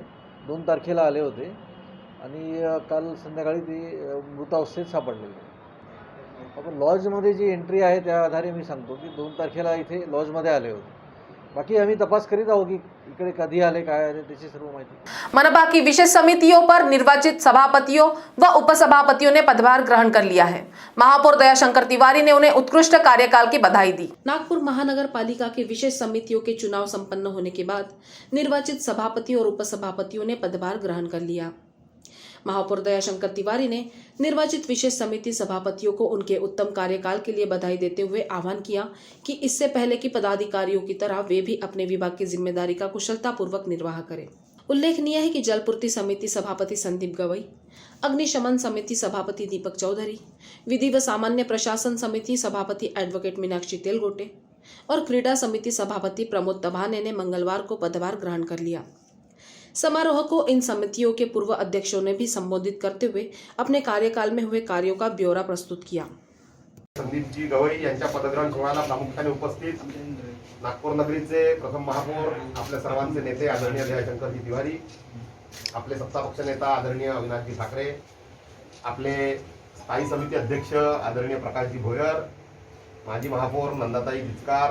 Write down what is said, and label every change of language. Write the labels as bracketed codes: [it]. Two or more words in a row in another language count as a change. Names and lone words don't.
[mr] 2 तारखेला आले होते आणि काल संध्याकाळी ते मृतावस्थेत सापडलेले। आपण लॉजमध्ये जी एंट्री आहे त्या आधारे मी सांगतो की 2 तारखेला इथे लॉजमध्ये आले होते। बाकी आम्ही तपास करीत आहोत की इकडे कधी आले काय आले त्याची सर्व माहिती। [hi] मनपा की विशेष समितियों पर निर्वाचित सभापतियों व उपसभापतियों ने पदभार ग्रहण कर लिया है। महापौर दयाशंकर तिवारी ने उन्हें उत्कृष्ट कार्यकाल की बधाई दी। नागपुर महानगर पालिका की विशेष समितियों के चुनाव संपन्न होने के बाद निर्वाचित सभापति और उपसभापतियों ने पदभार ग्रहण कर लिया। महापौर दयाशंकर तिवारी ने निर्वाचित विशेष समिति सभापतियों को उनके उत्तम कार्यकाल के लिए बधाई देते हुए आह्वान किया कि इससे पहले की पदाधिकारियों की तरह वे भी अपने विभाग की जिम्मेदारी का कुशलतापूर्वक निर्वाह करें। उल्लेखनीय है कि जल पूर्ति समिति सभापति संदीप गवई, अग्निशमन समिति सभापति दीपक चौधरी, विधि व सामान्य प्रशासन समिति सभापति एडवोकेट मीनाक्षी तेलगोटे, और क्रीड़ा समिति सभापति प्रमोद तभाने ने मंगलवार को पदभार ग्रहण कर लिया। समारोह को इन समितियों के पूर्व अध्यक्षों ने भी संबोधित करते हुए अपने कार्यकाल में हुए कार्यों का ब्यौरा प्रस्तुत किया। [mr] संदीपजी गवई यांच्या पदग्रहण सोहळ्याला प्रामुख्याने उपस्थित नागपूर नगरीचे प्रथम महापौर, आपल्या सर्वांचे नेते आदरणीय जयशंकरजी तिवारी, आपले सत्तापक्ष नेता आदरणीय अविनाशजी ठाकरे, आपले स्थायी समिती अध्यक्ष आदरणीय प्रकाशजी भोयर, माजी महापौर नंदाताई जिचकार,